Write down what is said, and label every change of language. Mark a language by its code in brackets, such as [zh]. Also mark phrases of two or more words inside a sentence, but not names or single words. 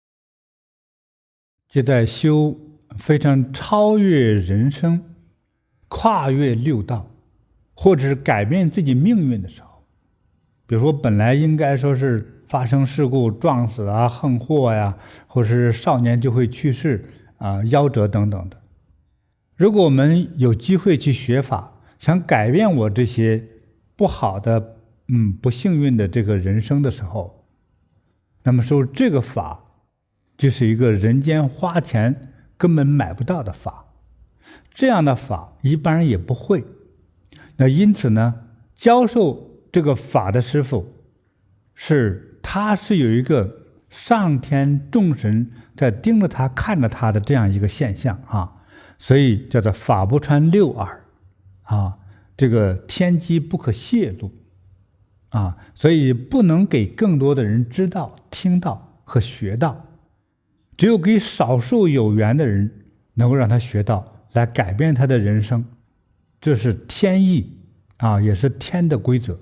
[zh] 就在修非常超越人生、跨越六道，或者是改變自己命運的時候，比如說本來應該說是發生事故撞死橫禍呀，或是少年就會去世夭折等等的。如果我們有機會去學法，想改變我這些不好的不幸運的這個人生的時候，那麼說這個法就是一個人間花錢根本買不到的法，這樣的法一般人也不會。那因此呢，教授這個法的師父他是有一個上天眾神在盯着他看着他的這樣一個現象所以叫做法不穿六耳這個天機不可洩露所以不能給更多的人知道、聽到和學到，只有給少數有緣的人能夠讓他學到，來改變他的人生，這是天意也是天的規則。